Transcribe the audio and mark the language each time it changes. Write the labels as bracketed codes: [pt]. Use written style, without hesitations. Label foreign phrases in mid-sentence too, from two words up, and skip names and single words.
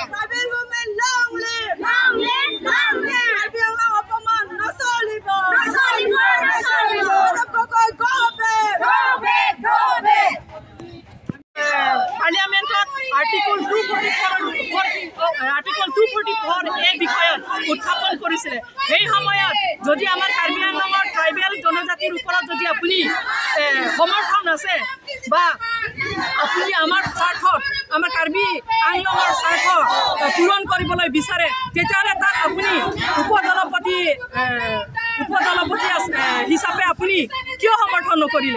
[en] Tribal women, long live! Long live! Long live! [as] Tribal অপমান নচলিব! নচলিব! নচলিব! Gaurav Gogoi, [en] go back! Go back! Go back! [as] পার্লিয়ামেন্টত আর্টিকল 244 এই বিষয়ত উত্থাপন কৰিছিল। সেই সময়ত যদি আমাৰ কাৰ্বি আংলঙৰ ট্ৰাইবেল জনজাতিৰ ওপৰত যদি আপুনি সমৰ্থন আছে বা আপুনি আমাৰ স্বাৰ্থত আমাৰ কাৰ্বি আংলঙৰ স্বাৰ্থ পূৰণ কৰিবলৈ বিচাৰে তেতিয়াহ'লে তাত আপুনি উপদলপতি হিচাপে আপুনি কিয় সমৰ্থন নকৰিলে?